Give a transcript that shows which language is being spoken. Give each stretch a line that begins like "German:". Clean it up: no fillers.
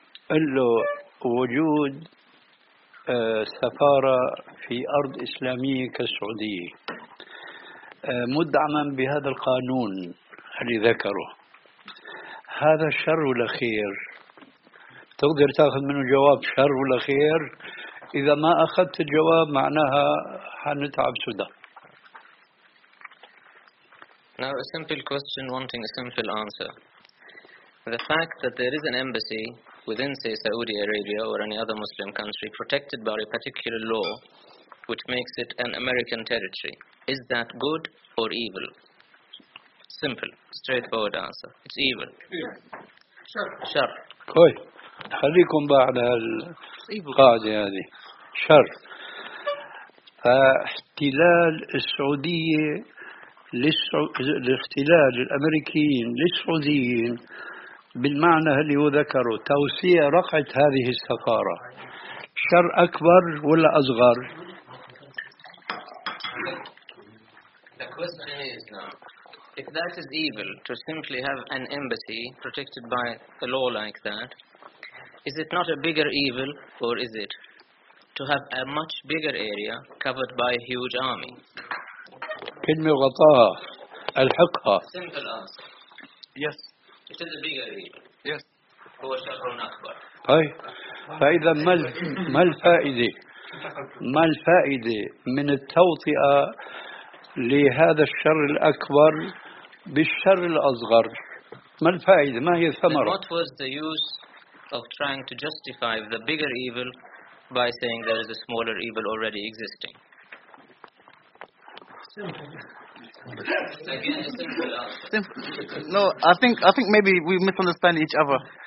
Arabic: قل له وجود سفارة في أرض إسلامية كالسعودية مدعما بهذا القانون اللي ذكره، هذا شر ولا خير؟ تقدر تأخذ منه جواب شر ولا خير؟ إذا ما أخذت الجواب معناها حنتعب سودا.
English: Now a simple question wanting a simple answer. The fact that there is an embassy within, say, Saudi Arabia or any other Muslim country protected by a particular law which makes it an American territory, is that good or evil? Simple, straightforward answer. It's evil.
Arabic: Shar. Koi. خليكم بعد القاعدة هذه. شر. فاحتلال السعودية الاحتلال الأمريكيين للسعوديين بالمعنى اللي هو ذكره توسيع رقعة هذه السفارة شر أكبر ولا أصغر؟
English: If that is evil, to simply have an embassy protected by a law like that, is it not a bigger evil, or is it to have a much bigger area covered by a huge army?
Arabic: كلمة غطاها الحقها.
English: Simple answer. Yes. It is a bigger evil. Yes.
Arabic: هو شر أكبر. طيب. فإذا ما الفائدة؟ ما الفائدة من التوطئة لهذا الشر الأكبر بالشر الأصغر؟ ما الفائدة؟ ما هي الثمرة؟
English: What was the use of trying to justify the bigger evil by saying there is a smaller evil already existing? No, I think maybe we misunderstand each other.